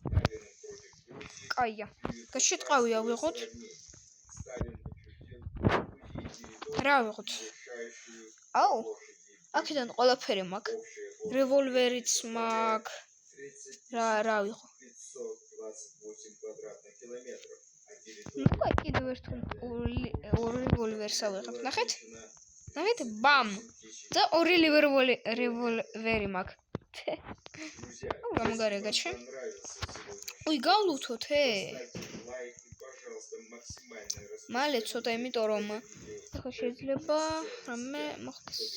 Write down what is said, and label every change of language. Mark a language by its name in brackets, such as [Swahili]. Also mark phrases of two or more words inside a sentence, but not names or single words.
[Georgian] კაია. გაშეთყავი ავიღოთ. რა ავიღოთ? აუ. აქედან ყველაფერი მაქვს. რევოლვერიც მაქვს. რა ავიღო? [Russian] 528 квадратных километров. [Georgian] ну кай კიდევ ერთ რევოლვერს ავიღებ. ნახეთ? ნახეთ? ბამ. და ორი რევოლვერი მაქვს. აუ გამოგარეგაჩი. უი გავლუთოთ მალე ცოტა იმიტომ რომ ახლა შეიძლება რამე მოხდეს.